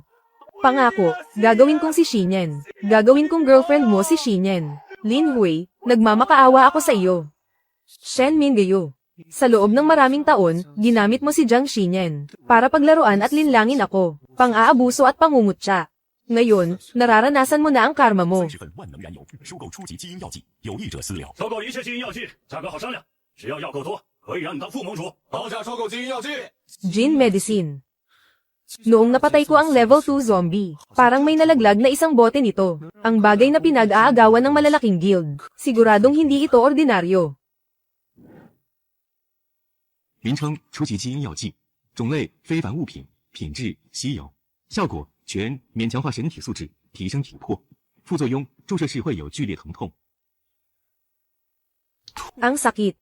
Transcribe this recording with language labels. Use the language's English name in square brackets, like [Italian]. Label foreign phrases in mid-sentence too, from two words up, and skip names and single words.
[Filipino] Pangako, gagawin kong si Xinyan. Gagawin kong girlfriend mo si Xinyan. Lin Hui, nagmamakaawa ako sa iyo. Shen Mingayo. Sa loob ng maraming taon, ginamit mo si Jiang Xinyan para paglaruan at linlangin ako, pang-aabuso at pangungutya. Ngayon, nararanasan mo na ang karma mo. [Chinese] 30 份万能燃油，收购初级基因药剂，有意者私了。收购一切基因药剂，价格好商量，只要药够多，可以让你当副盟主。高价收购基因药剂。 [English] Gene Medicine. [Filipino] Noong napatay ko ang [English] level 2 zombie, [Filipino] parang may nalaglag na isang bote nito. Ang bagay na pinag-aagawan ng malalaking guild. Siguradong hindi ito ordinaryo. [Chinese] 名称初级基因药剂，种类非凡物品，品质稀有，效果全面强化身体素质，提升体魄。副作用注射时会有剧烈疼痛。 [Filipino] Ang sakit.